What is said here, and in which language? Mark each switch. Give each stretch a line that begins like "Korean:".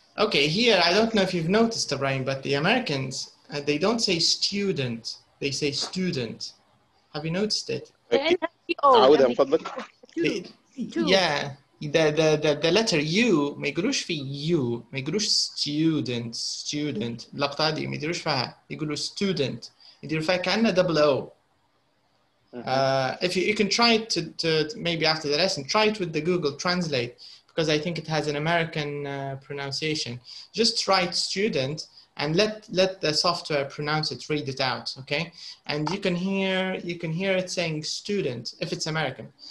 English: Okay, here, I don't know if you've noticed, Ibrahim, but the Americans, they don't say student, they say student. Have you noticed it?
Arabic: عودها من فضلك.
English: Yeah, the letter U
Arabic: ما يقولوش في U، ما يقولوش
English: student.
Arabic: اللقطة هذه ما يديروش فيها، يقولوا student، يديروا فيها كأنها double O.
English: If you can try it to maybe after the lesson, try it with the Google Translate because I think it has an American pronunciation. Just write student and let the software pronounce it, read it out, okay? And you can hear it saying student if it's American.